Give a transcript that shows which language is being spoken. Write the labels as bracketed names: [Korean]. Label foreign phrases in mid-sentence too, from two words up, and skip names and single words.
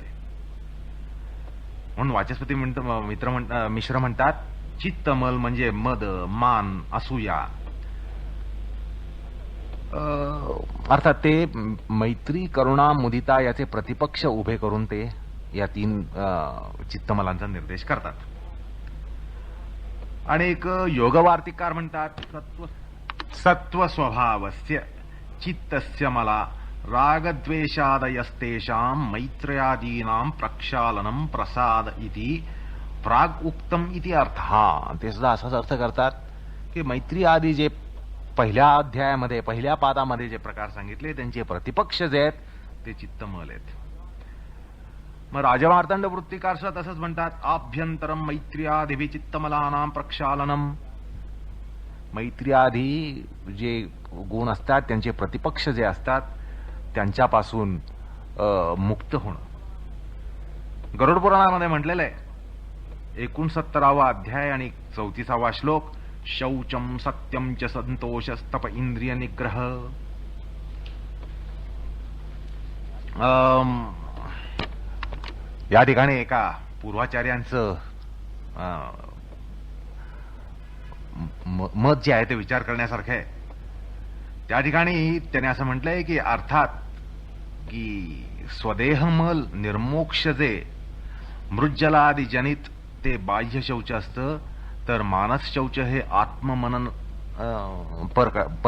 [Marathi] म्हणून वाचस्पती मिश्र म्हणतात, चित्तमल म्हणजे मद, मान, असूया. अर्थात ते मैत्री, करुणा, मुदिता याचे प्रतिपक्ष उभे करून ते या 3 चित्तमलांचा निर्देश करतात. आणि एक योगवार्तिककार म्हणतात, [Sanskrit] सत्व स्वभावस्य चित्तस्य मला रागद्वेषादयस्तेषां मैत्रयादीनां प्रक्षालनम प्रसाद इति प्राग उक्तम इति अर्थः. [Marathi] ते सुद्धा असाच अर्थ करतात की मैत्री आदी जे पहिल्या अध्यायामध्ये, पहिल्या पादामध्ये जे प्रकार सांगितले त्यांचे प्रतिपक्ष जे आहेत ते चित्तमल आहेत. मग राजमार्तंड वृत्तिकार सुद्धा तसंच म्हणतात, [Sanskrit] आभ्यंतरम मैत्र्यादिभि चित्तमलानां प्रक्षालनम. [Marathi] मैत्र्यादी जे गुण असतात त्यांचे प्रतिपक्ष जे असतात त्यांच्यापासून मुक्त होणं. गरुड पुराणामध्ये म्हटलेलं आहे 69वा अध्याय आणि 34वा श्लोक, [Sanskrit] शौचम सत्यम च संतोषस्तप इंद्रिय निग्रह. [Marathi] या ठिकाणी एका पूर्वाचार्यांचं मत जे आहे ते विचार करण्यासारखं आहे. त्या ठिकाणी त्याने असं म्हटलंय की अर्थात की [Sanskrit] स्वदेहमल निर्मोक्ष [Marathi] जे [Sanskrit] मृज्जलादी जनित [Marathi] ते बाह्य शौच असतं, तर मानस शौच हे आत्ममनन परक असतं.